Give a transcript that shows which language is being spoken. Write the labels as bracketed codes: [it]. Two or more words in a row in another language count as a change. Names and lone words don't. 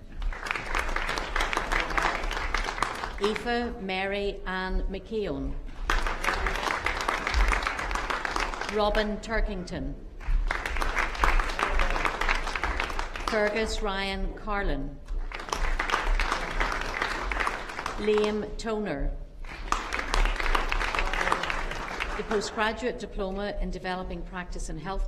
[en] Aoife Mary Ann McKeown. Robin Turkington. Fergus Ryan Carlin. Liam Toner. The Postgraduate Diploma in Developing Practice in